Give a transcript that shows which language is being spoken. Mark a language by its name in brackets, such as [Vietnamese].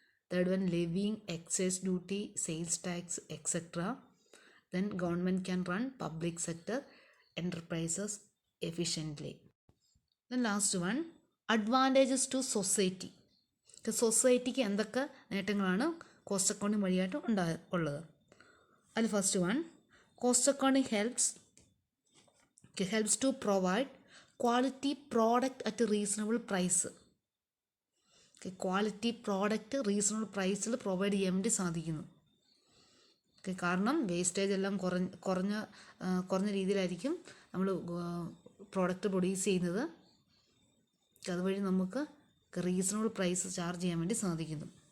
[English] Third one, levying excise duty, sales tax etcetera. Then government can run public sector enterprises efficiently. Then last one, advantages to society. [Malayalam] സൊസൈറ്റിക്ക് എന്തൊക്കെ നേട്ടങ്ങളാണ് cost accounting വഴിയായിട്ട് ഉള്ളത്? അതിൽ [English] First one, cost accounting helps to provide quality product at a reasonable price. [Malayalam] Quality product reasonable പ്രൈസിൽ provide ചെയ്യാൻ വേണ്ടി സാധിക്കുന്നു. കാരണം വേസ്റ്റേജ് എല്ലാം കുറഞ്ഞ രീതിയിലായിരിക്കും നമ്മൾ പ്രോഡക്റ്റ് പ്രൊഡ്യൂസ് ചെയ്യുന്നത്. അതുവഴി നമുക്ക് റീസണബിൾ പ്രൈസ് ചാർജ് ചെയ്യാൻ വേണ്ടി സാധിക്കുന്നു.